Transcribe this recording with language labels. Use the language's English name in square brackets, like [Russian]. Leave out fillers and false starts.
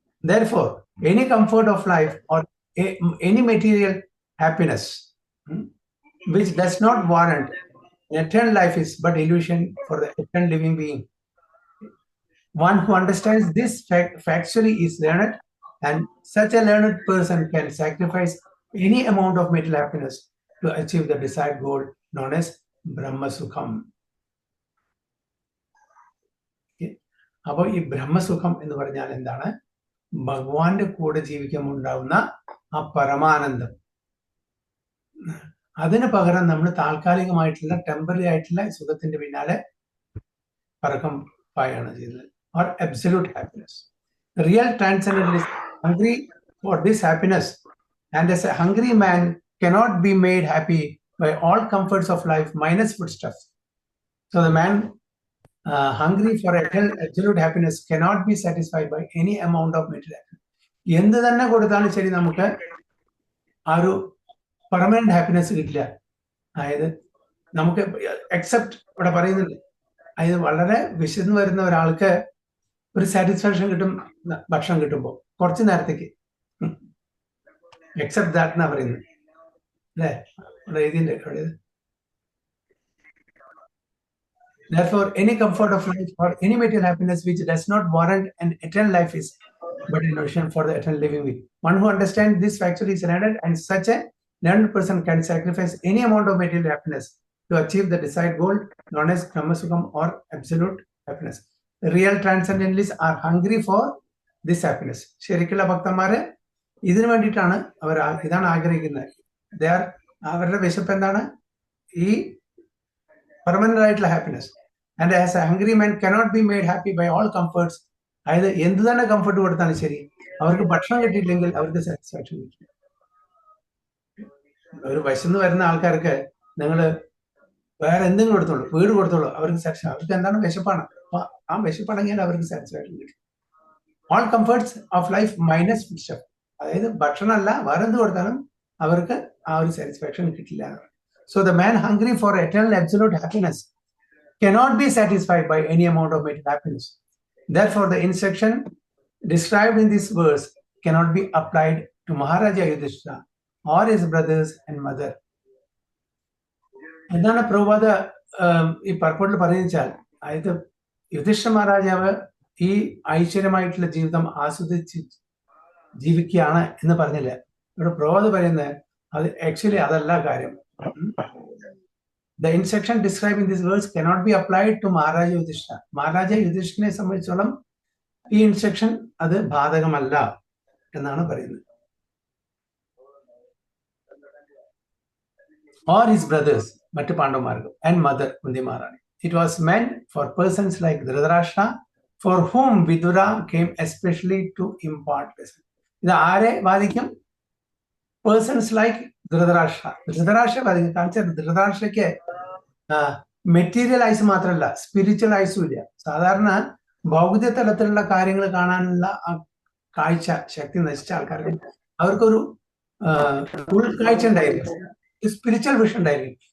[English] Therefore, any comfort of life or any material happiness which does not warrant eternal life is but illusion for the eternal living being. One who understands this factually is learned, and such a learned person can sacrifice any amount of material happiness to achieve the desired goal known as Brahma Sukham. [Malayalam] അപ്പോൾ ഈ ബ്രഹ്മസുഖം എന്ന് പറഞ്ഞാൽ എന്താണ്? ഭഗവാന്റെ കൂടെ ജീവിക്കുമ്പോൾ ഉണ്ടാവുന്ന ആ പരമാനന്ദം. അതിന് പകരം നമ്മൾ താൽക്കാലികമായിട്ടുള്ള ടെമ്പററി ആയിട്ടുള്ള സുഖത്തിന്റെ പിന്നാലെ പറക്കം പായാണ് ചെയ്യുന്നത്. [English] Or absolute happiness. Real transcendentalist hungry for this happiness, and as a hungry man cannot be made happy by all comforts of life minus foodstuff. So the man hungry for absolute happiness cannot be satisfied by any amount of material happiness. [Malayalam] എന്ത് തന്നെ കൊടുത്താലും ശരി നമുക്ക് ആ ഒരു permanent happiness കിട്ടില്ല. അതായത് നമുക്ക് എക്സെപ്റ്റ് ഇവിടെ പറയുന്നുണ്ട്, അതായത് വളരെ വിശന്ന് വരുന്ന ഒരാൾക്ക് ഒരു സാറ്റിസ്ഫാക്ഷൻ കിട്ടും ഭക്ഷണം കിട്ടുമ്പോൾ കുറച്ച് നേരത്തേക്ക്. [English] except that [Malayalam] എന്നാ പറയുന്നത് അല്ലേ? ഇവിടെ എഴുതിന്റെ [English] Therefore, any comfort of life or any material happiness which does not warrant an eternal life is but an illusion for the eternal living being. One who understands this factually is learned, and such a learned person can sacrifice any amount of material happiness to achieve the desired goal known as Brahmasukham or absolute happiness. Real transcendentalists are hungry for this happiness. [Malayalam] ശരിക്കുള്ള ഭക്തന്മാര് ഇതിനു വേണ്ടിയിട്ടാണ് അവർ ഇതാണ് ആഗ്രഹിക്കുന്നത്. അവരുടെ വിശപ്പ് എന്താണ്? ഈ permanent ആയിട്ടുള്ള happiness. [English] And as a hungry man cannot be made happy by all comforts. [Malayalam] അതായത് എന്ത് തന്നെ കംഫർട്ട് കൊടുത്താലും ശരി, അവർക്ക് ഭക്ഷണം കിട്ടിയില്ലെങ്കിൽ അവർക്ക് സാറ്റിസ്ഫാക്ഷൻ കിട്ടില്ല. ഒരു വിശന്ന് വരുന്ന ആൾക്കാർക്ക് നിങ്ങൾ വേറെ എന്തെങ്കിലും കൊടുത്തോളൂ, വീട് കൊടുത്തോളൂ, അവർക്ക് സാറ്റിസ്ഫാക്ഷൻ. അവർക്ക് എന്താണ്? വിശപ്പാണ്. അപ്പൊ ആ വിശപ്പാണെങ്കിൽ അവർക്ക് സാറ്റിസ്ഫാക്ഷൻ കിട്ടും. [English] All comforts of life minus foodstuff. [Malayalam] അതായത് ഭക്ഷണമല്ല വേറെ എന്ത് കൊടുത്താലും അവർക്ക് ആ ഒരു സാറ്റിസ്ഫാക്ഷൻ കിട്ടില്ല. [English] So the man hungry for eternal absolute happiness cannot be satisfied by any amount of material happiness. Therefore, the instruction described in this verse cannot be applied to Maharaja Yudhishthira or his brothers and mother. [Malayalam] എന്താണ് പ്രഭുപാദ ഈ പർപ്പോട്ടിൽ പറയുന്നതെന്ന് വെച്ചാൽ, അതായത് യുധിഷ്ഠിര മഹാരാജാവ് ഈ ഐശ്വര്യമായിട്ടുള്ള ജീവിതം ആസ്വദിച്ച് ജീവിക്കുകയാണ് എന്ന് പറഞ്ഞില്ല. ഇവിടെ പ്രഭുപാദ് പറയുന്നത് അത് ആക്ച്വലി അതല്ല കാര്യം. [English] The instruction described in this verse cannot be applied to Maharaja Yudhishthira. [Malayalam] Maharaja യുധിഷ്ഠിരനെ സംബന്ധിച്ചോളം ഈ ഇൻസ്ട്രക്ഷൻ അത് ബാധകമല്ല എന്നാണ് പറയുന്നത്. [English] Or his brothers, [Malayalam] മറ്റ് പാണ്ഡവന്മാർക്കും, [English] and mother Kundi Maharani. It was meant for persons like Dhritarashtra, for whom Vidura came especially to impart lesson. [Malayalam] ഇത് ആരെ ബാധിക്കും? [English] Persons like [Malayalam] Dhritarashtra. ധൃതരാഷ്ട്ര ബാധിക്കും. കാരണം ധൃതരാഷ്ട്രയ്ക്ക് മെറ്റീരിയൽ ഐസ് മാത്രമല്ല, സ്പിരിച്വൽ ഐസും ഇല്ല. സാധാരണ ഭൗതിക തലത്തിലുള്ള കാര്യങ്ങൾ കാണാനുള്ള കാഴ്ച ശക്തി നശിച്ച ആൾക്കാർക്ക് അവർക്കൊരു ഉൾക്കാഴ്ച ഉണ്ടായിരിക്കും, സ്പിരിച്വൽ വിഷൻ ഉണ്ടായിരിക്കും.